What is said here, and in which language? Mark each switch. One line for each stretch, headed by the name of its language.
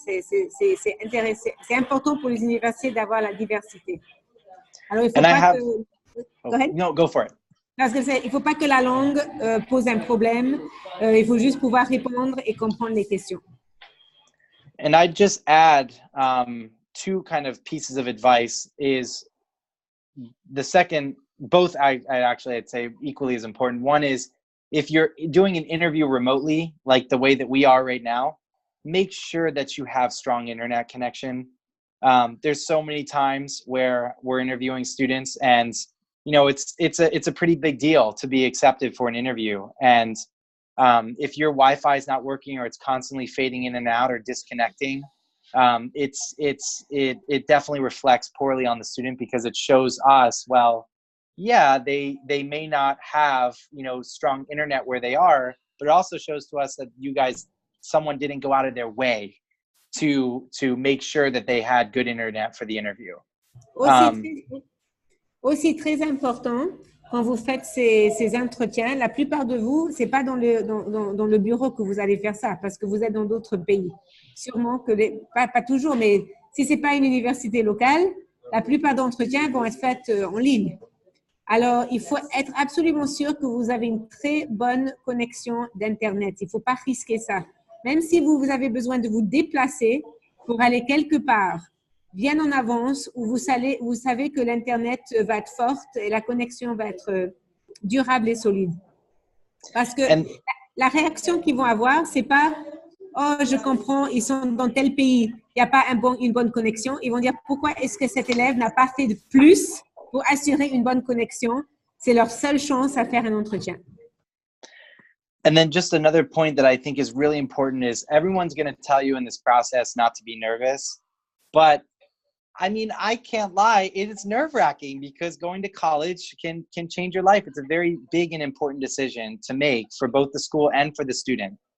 French: C'est intéressant, c'est important pour les universités d'avoir la diversité. Alors il faut pas que...
English: Go ahead. No, go for it.
French: Parce que il ne faut pas que la langue pose un problème. Il faut juste pouvoir répondre et comprendre les questions.
English: And I'd just add two kind of pieces of advice. Is the second, both I'd say equally as important. One is, if you're doing an interview remotely, like the way that we are right now, make sure that you have strong internet connection. There's so many times where we're interviewing students and it's a pretty big deal to be accepted for an interview. And if your Wi-Fi is not working or it's constantly fading in and out or disconnecting, it definitely reflects poorly on the student, because it shows us, well, yeah, they may not have, you know, strong internet where they are, but it also shows to us that you guys, someone didn't go out of their way to make sure that they had good internet for the interview.
French: Aussi très, aussi très important, quand vous faites ces entretiens, la plupart de vous, c'est pas dans le bureau que vous allez faire ça, parce que vous êtes dans d'autres pays. Sûrement que pas toujours, mais si c'est pas une université locale, la plupart d'entretiens vont être faits en ligne. Alors, il faut être absolument sûr que vous avez une très bonne connexion d'Internet. Il ne faut pas risquer ça. Même si vous avez besoin de vous déplacer pour aller quelque part, bien en avance, où vous savez que l'Internet va être forte et la connexion va être durable et solide. Parce que la réaction qu'ils vont avoir, c'est pas « Oh, je comprends, ils sont dans tel pays, il n'y a pas une bonne connexion. » Ils vont dire « Pourquoi est-ce que cet élève n'a pas fait de plus pour assurer une bonne connexion? » C'est leur seule chance à faire un entretien.
English: And then just another point that I think is really important is everyone's going to tell you in this process not to be nervous. But I mean, I can't lie. It is nerve-wracking because going to college can change your life. It's a very big and important decision to make for both the school and for the student.